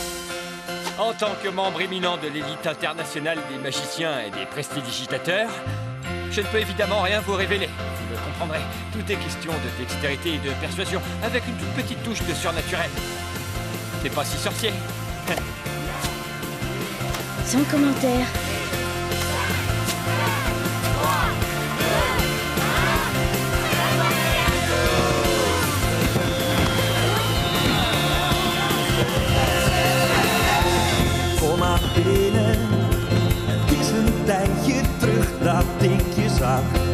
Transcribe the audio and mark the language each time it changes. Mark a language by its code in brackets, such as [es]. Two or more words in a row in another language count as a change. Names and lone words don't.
[fr] En tant que membre éminent de l'élite internationale des magiciens et des prestidigitateurs, je ne peux évidemment rien vous révéler. Vous le comprendrez. Tout est question de dextérité et de persuasion, avec une toute petite touche de surnaturel. C'est pas si sorcier. Sans commentaire. [nl] Kom maar binnen. Het is een tijdje terug dat ik je zag.